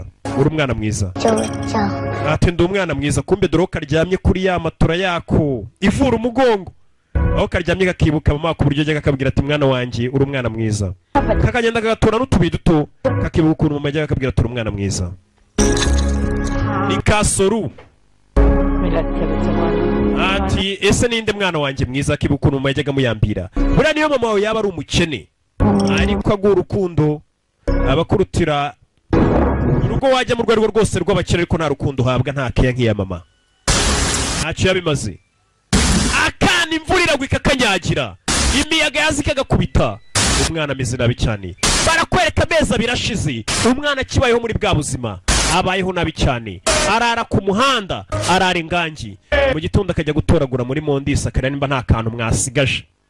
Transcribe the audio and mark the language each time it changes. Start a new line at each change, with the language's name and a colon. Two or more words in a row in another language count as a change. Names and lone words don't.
Kinyarwanda: Uri umwana mwiza ati ndi umwana mwiza kumbe dore karyamye kuri ya matora yako ivura umugongo aho karyamye kakibuka mama ku buryo ajyaga akabwira ati mwana wanjye uri umwana mwiza kakagenda kagatora n'utubi duto kakibuka ukuntu mama ajyaga akabwira ati uri umwana mwiza. ni Kasoru
Hindi: मिला के बच्चा
Kinyarwanda: ati ese ninde mwana wanjye mwiza akibuka ukuntu yajyaga muyambira buriya niyo mama wawe yaba ari umukene ariko aguha urukundo abakurutira urugo wajya mu rwego rwose rw'abakire ariko nta rukundo uhabwa nta keya nk'iya mama ntacyo yabimaze akana imvura iragwa ikakanyagira imiyaga yaza ikagakubita umwana ameze nabi cyane barakwereka amezi abiri ashize umwana akibayeho muri bwa buzima abayeho nabi cyane arara ku muhanda arara ingangi mu gitondo akajya gutoragura muri mondisi akareba nimba nta kantu mwasigaje